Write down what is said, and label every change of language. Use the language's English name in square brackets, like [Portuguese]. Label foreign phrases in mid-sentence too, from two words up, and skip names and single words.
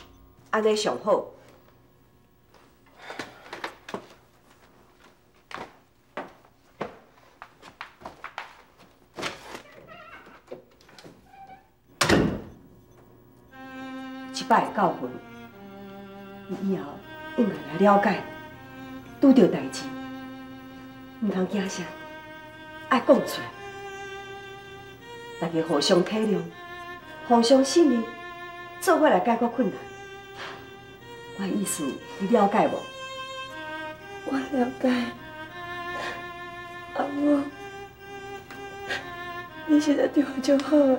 [Min Nan Chinese] 安尼上好。一摆的教训，你以后应该来了解。拄到代志，唔通惊啥，爱讲出来。大家互相体谅。互相信任，做伙来解决困难。我的意思，你了解无？我了解。阿母，你实在对我足好啊！